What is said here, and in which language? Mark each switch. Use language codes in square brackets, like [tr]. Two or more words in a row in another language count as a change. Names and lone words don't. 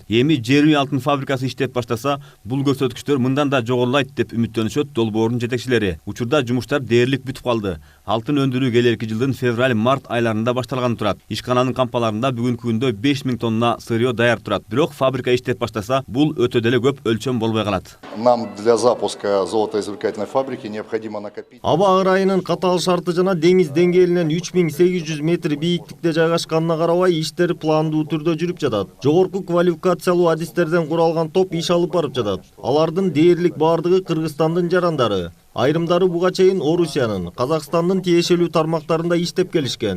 [ky] Эми жер үй алтын фабрикасы иштеп баштаса, бул көрсөткүчтөр мындан да жогорулайт деп үмүттөнүшөт долбоордун жетекчилери. Учурда жумуштар дээрлик бүтүп калды. Алтын өндүрүү келерки жылдын февраль-март айларында башталган турат. Ишкананын кампаларында бүгүнкү күндө 5000 тонна сырьё даяр турат. Бирок фабрика иштеп баштаса, бул өтө деле көп өлчөм болбой калат. [ru] Нам для запуска золотоизвлекательной фабрики необходимо накопить. [ky] Аба ырайынын катаал шарты жана деңиз деңгээлинен 3800 метр бийиктикте жайгашканына карабай, иштер пландуу түрдө жүрүп жатат. Жогорку квалификациялуу адистерден куралган топ иш алып барып жатат. Алардын дээрлик бардыгы Кыргызстандын жарандары. Айрымдары буга чейин Орусиянын, Казакстандын тиешелүү тармактарында иштеп келишкен.